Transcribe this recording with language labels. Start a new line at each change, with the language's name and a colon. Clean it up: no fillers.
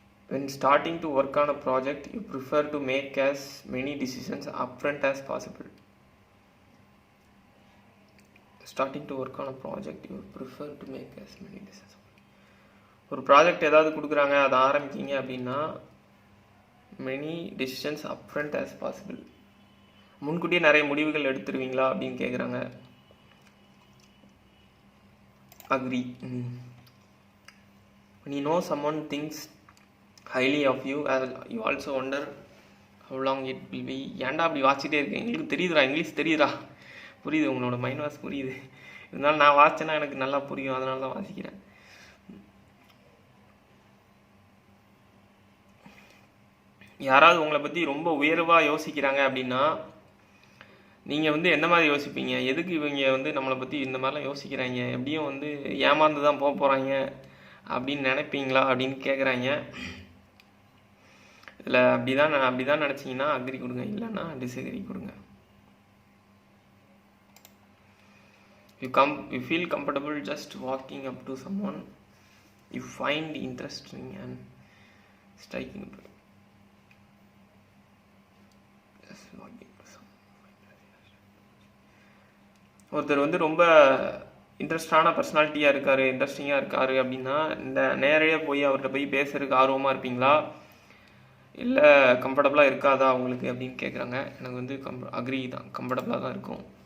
English: When starting to work on a project, you prefer to make as many decisions upfront as possible. Starting to work on a project, you prefer to make as many decisions.
Tamil: ஒரு project ஏதாவது கொடுக்குறாங்க, அதை ஆரம்பிக்கிங்க அப்படின்னா
English: many decisions upfront as possible.
Tamil: முன்கூட்டியே நிறைய முடிவுகள் எடுத்துருவீங்களா அப்படின்னு கேட்குறாங்க. Agri.
English: When you know someone thinks highly of you, you also wonder how long it will be.
Tamil: ஏன்டா அப்படி வாசிக்கிட்டே இருக்கேன், எங்களுக்கு தெரியுதுடா, இங்கிலீஷ் தெரியுதா, புரியுது, உங்களோட மைண்ட் வாஷ் புரியுது. இருந்தாலும் நான் வாசிச்சேன்னா எனக்கு நல்லா புரியும், அதனால தான் வாசிக்கிறேன். யாராவது உங்களை பற்றி ரொம்ப உயர்வாக யோசிக்கிறாங்க அப்படின்னா நீங்கள் வந்து எந்த மாதிரி யோசிப்பீங்க? எதுக்கு இவங்க வந்து நம்மளை பற்றி இந்த மாதிரிலாம் யோசிக்கிறாங்க, எப்படியும் வந்து ஏமாந்து தான் போக போகிறாங்க அப்படின்னு நினைப்பீங்களா அப்படின்னு கேட்குறாங்க. இல்லை, அப்படி தான் நினச்சிங்கன்னா அக்ரி கொடுங்க, இல்லைன்னா டிஸ்அக்ரி கொடுங்க.
English: You feel comfortable just walking up to someone you find interesting and striking. Just walking to someone.
Tamil: ஒருத்தர் வந்து ரொம்ப இன்ட்ரெஸ்டான பர்சனாலிட்டியாக இருக்கார், இன்ட்ரெஸ்டிங்காக இருக்கார் அப்படின்னா இந்த நேரடியாக போய் அவர்கிட்ட போய் பேசுறதுக்கு ஆர்வமாக இருப்பீங்களா, இல்லை கம்ஃபர்டபுளாக இருக்காதா உங்களுக்கு அப்படின்னு கேட்குறாங்க. எனக்கு வந்து அக்ரி தான், கம்ஃபர்டபுளாக தான் இருக்கும்.